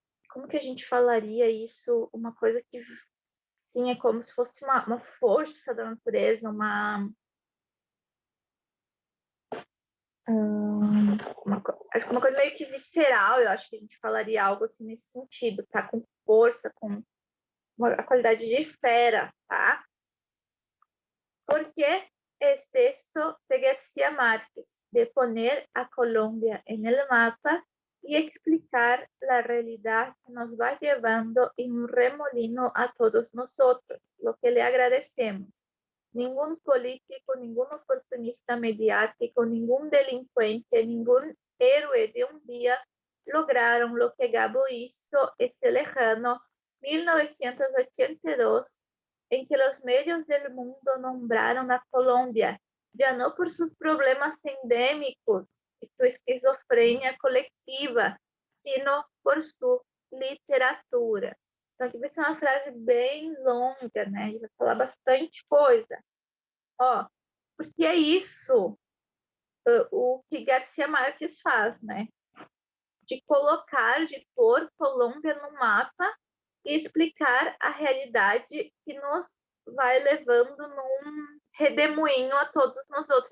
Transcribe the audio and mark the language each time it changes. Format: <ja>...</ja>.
<pt>como que a gente falaria isso? Uma coisa que, sim, é como se fosse uma força da natureza, acho que uma coisa meio que visceral, eu acho que a gente falaria algo assim nesse sentido, tá? Com força, com a qualidade de fera, tá?</pt> <es>Porque es eso de García Márquez, de poner a Colombia en el mapa y explicar la realidad que nos va llevando en un remolino a todos nosotros, lo que le agradecemos. Ningún político, ningún oportunista mediático, ningún delincuente, ningún héroe de un día lograron lo que Gabo hizo ese lejano 1982, en que los medios del mundo nombraron a Colombia, ya no por sus problemas endémicos y su esquizofrenia colectiva, sino por su literatura.</es> <pt>Então, aqui vai ser uma frase bem longa, né? Ele vai falar bastante coisa. Ó, porque é isso o que Garcia Marques faz, né? De colocar, de pôr Colômbia no mapa e explicar a realidade que nos vai levando num redemoinho a todos nós outros.</pt>